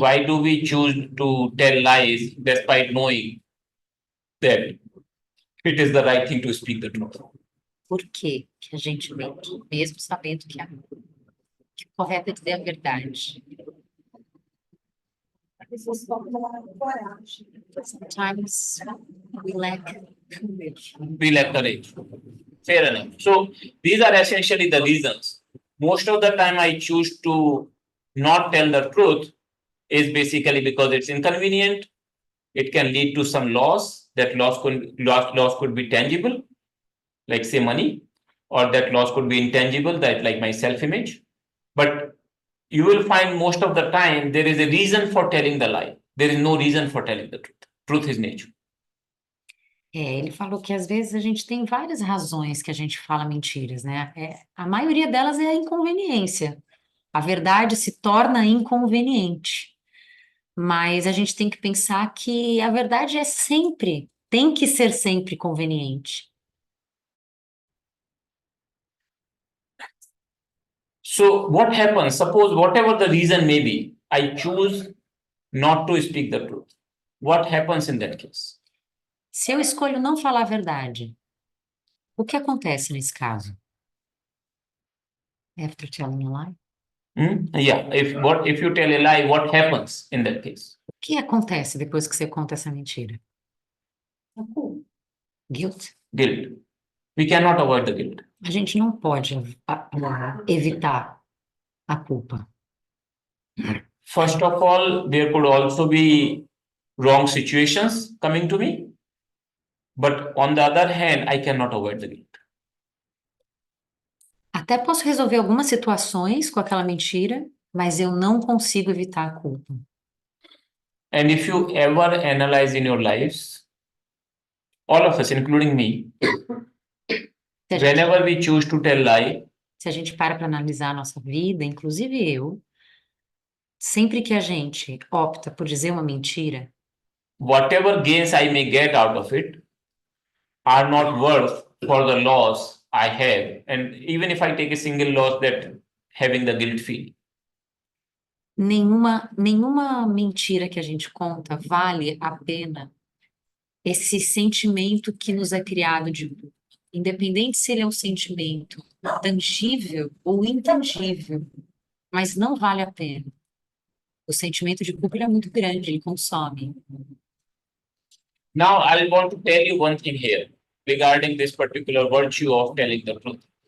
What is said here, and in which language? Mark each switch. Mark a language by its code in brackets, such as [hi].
[en] Why do we choose to tell lies despite knowing that it is the right thing to speak the truth? [pt] Por que que a gente mente, mesmo sabendo que o correto é dizer a verdade? As pessoas faltam coragem. [en] Sometimes we lack courage. We lack courage. Fair enough. So these are essentially the reasons. Most of the time I choose to not tell the truth is basically because it's inconvenient. It can lead to some loss. That loss could be tangible, like say money, or that loss could be intangible, that like my self-image. But you will find most of the time there is a reason for telling the lie. There is no reason for telling the truth. Truth is nature. [pt] Ele falou que às vezes a gente tem várias razões que a gente fala mentiras, né? A maioria delas é a inconveniência. A verdade se torna inconveniente. Mas a gente tem que pensar que a verdade tem que ser sempre conveniente. [en] So what happens? Suppose whatever the reason may be, I choose not to speak the truth. What happens in that case? [pt] Se eu escolho não falar a verdade, o que acontece nesse caso? [en] After telling a lie? Yeah. If you tell a lie, what happens in that case? [pt] O que acontece depois que você conta essa mentira? A culpa. [en] Guilt. Guilt. We cannot avoid the guilt. [pt] A gente não pode evitar a culpa. [en] First of all, there could also be wrong situations coming to me. But on the other hand, I cannot avoid the guilt. [pt] Até posso resolver algumas situações com aquela mentira, mas eu não consigo evitar a culpa. [en] And if you ever analyze in your lives, all of us, including me, [pt] Se a gente, [en] whenever we choose to tell lie, [pt] se a gente para analisar a nossa vida, inclusive eu, sempre que a gente opta por dizer uma mentira, [en] whatever gains I may get out of it are not worth for the loss I have. And even if I take a single loss, that having the guilt feel. [pt] Nenhuma mentira que a gente conta vale a pena esse sentimento que nos é criado de culpa. Independente se ele é um sentimento tangível ou intangível, mas não vale a pena. O sentimento de culpa ele é muito grande, ele consome. [en] Now, I want to tell you one thing here regarding this particular virtue of telling the truth.